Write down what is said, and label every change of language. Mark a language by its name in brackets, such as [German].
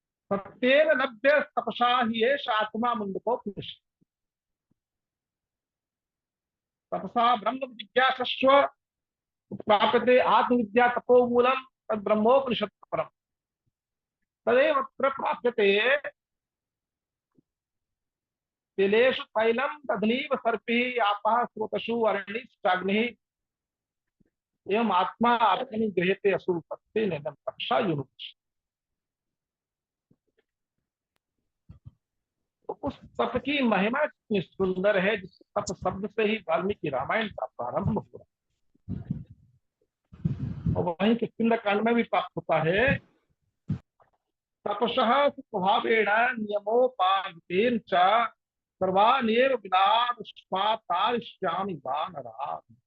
[Sanskrit] सत्येन लभ्य तपसा ही एष आत्मा, मुंडकोपनिषद। तपसा ब्रह्म जिज्ञासस्व प्राप्यते आत्मविद्या तपोमूलम, तद ब्रह्मोपनिषद परम। तदेव अत्र प्राप्यते तिलेषु तैलम तदनीव सर्पिः आपः स्रोतसु अरणिश्चाग्निः एवं आत्मा आत्मनि गृह्यते असुरपत्ते नेदम तपसा युनुक्ष। [Hindi] तो उस तप की महिमा कितनी सुंदर है, जिस तप शब्द से ही वाल्मीकि रामायण का प्रारंभ हुआ। और वहीं किष्किंधा कांड में भी प्राप्त होता है, [Sanskrit] तपसः स्वभावेन नियमोपाधितेन च सर्वानेव विनाशातारिष्यामि वानरा।